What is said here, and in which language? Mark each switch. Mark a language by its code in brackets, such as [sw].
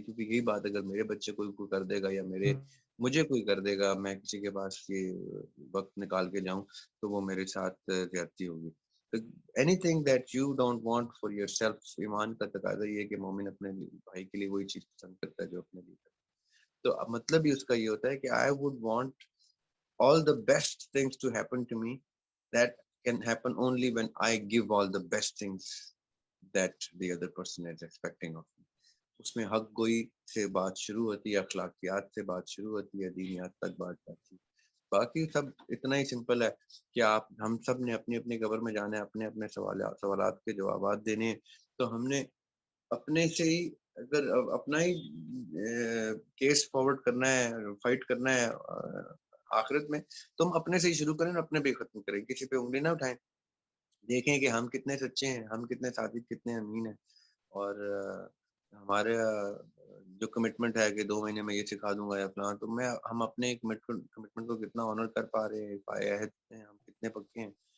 [ur] کیونکہ یہی بات اگر میرے بچے کوئی کر دے گا یا مجھے کوئی کر دے گا، میں کسی کے پاس یہ وقت نکال کے جاؤں تو وہ میرے ساتھ زیادتی ہوگی. [en] Anything that you don't want for yourself. [ur] ایمان کا تقاضا یہ ہے کہ مومن اپنے بھائی کے لیے وہی چیز پسند کرتا ہے جو اپنے لیے کرتا ہے. تو مطلب ہی اس کا یہ ہوتا ہے کہ [en] I would want all the best things to happen to me. That can happen only when I give all the best things that the other person is expecting of me. [ur] اس میں حق گوئی سے بات شروع ہوتی ہے، اخلاقیات سے بات شروع ہوتی ہے، دینیات تک بات جاتی ہے. باقی سب اتنا ہی سمپل ہے کہ ہم سب نے اپنی اپنی قبر میں جانا ہے، اپنے اپنے سوالات کے جوابات دینے ہیں. تو ہم نے اپنے سے ہی اگر اپنا ہی کیس فارورڈ کرنا ہے, فائٹ کرنا ہے آخرت میں, تو ہم اپنے سے ہی شروع کریں اور اپنے پہ ختم کریں, کسی پہ انگلی نہ اٹھائیں, دیکھیں کہ ہم کتنے سچے ہیں, ہم کتنے صادق, کتنے امین ہیں, اور ہمارے جو کمٹمنٹ ہے کہ 2 مہینے میں یہ سکھا دوں گا یا فلاں, تو ہم اپنے کمٹمنٹ کو کتنا آنر کر پا رہے ہیں, پائے عہد ہیں, ہم کتنے پکے ہیں.